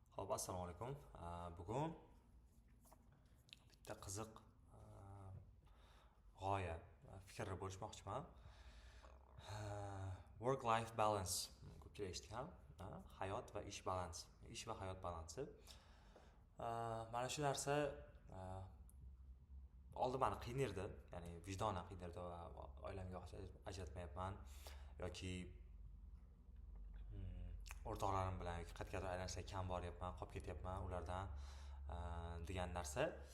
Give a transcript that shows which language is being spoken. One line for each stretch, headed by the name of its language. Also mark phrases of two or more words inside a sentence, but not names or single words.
Uzbek: Assalomu alaykum. Bugun bitta qiziq g'oya, fikrni bo'lishmoqchiman.
English: Work life balance
Uzbek: ko'pchilik eshitgan, hayot va ish balansi, ish va hayot balansi. Mana shu narsa oldin meni qiynardi, ya'ni vijdonan qiynardi va oilamga ajratmayapman yoki o'rtoqlarim bilan qayergadir aylanishda kam boryapman, qolib ketyapman ulardan degan narsa.